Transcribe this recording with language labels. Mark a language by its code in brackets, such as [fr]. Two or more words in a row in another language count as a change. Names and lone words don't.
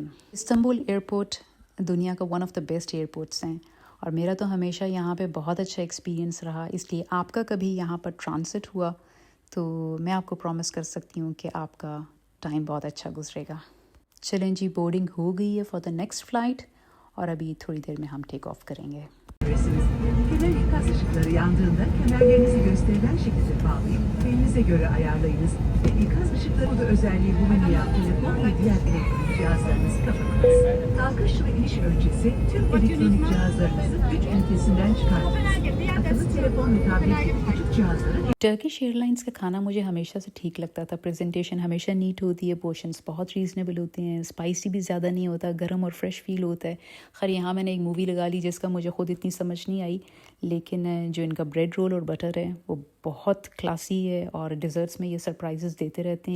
[ur] استنبول ایئرپورٹ دنیا کا [en] one of the best airports [ur] ہیں، اور میرا تو ہمیشہ یہاں پہ بہت اچھا ایکسپیرینس رہا. اس لیے آپ کا کبھی یہاں پر ٹرانزٹ ہوا تو میں آپ کو پرومس کر سکتی ہوں کہ آپ کا ٹائم بہت اچھا گزرے گا. چلیں جی، بورڈنگ ہو گئی ہے [en] for the next flight, [ur] اور ابھی تھوڑی دیر میں ہم [en] take off [ur] کریں گے. [tr] Kemer ikaz ışıkları yandığında kemerlerinizi gösterilen şekilde bağlayın. Belinize göre ayarlayınız ve ikaz ışıkları bu özelliği bulunmayan telefon ve diğer elektronik cihazlarınızı kapatınız. Kalkış ve iniş öncesi tüm elektronik cihazlarınızı güç ünitesinden çıkartınız. Akıllı telefon ve tablet gibi küçük cihazları [ur] ٹرکش ایئر لائنس کا کھانا مجھے ہمیشہ سے ٹھیک لگتا تھا. پریزنٹیشن ہمیشہ نیٹ ہوتی ہے، پورشنز بہت ریزنیبل ہوتے ہیں، اسپائسی بھی زیادہ نہیں ہوتا، گرم اور [en] fresh feel [ur] ہوتا ہے. خیر یہاں میں نے ایک مووی لگا لی جس کا مجھے خود اتنی سمجھ نہیں آئی، لیکن جو ان کا [en] bread roll [ur] اور بٹر ہے وہ بہت کلاسی ہے، اور ڈیزرٹس میں یہ سرپرائزز دیتے رہتے ہیں.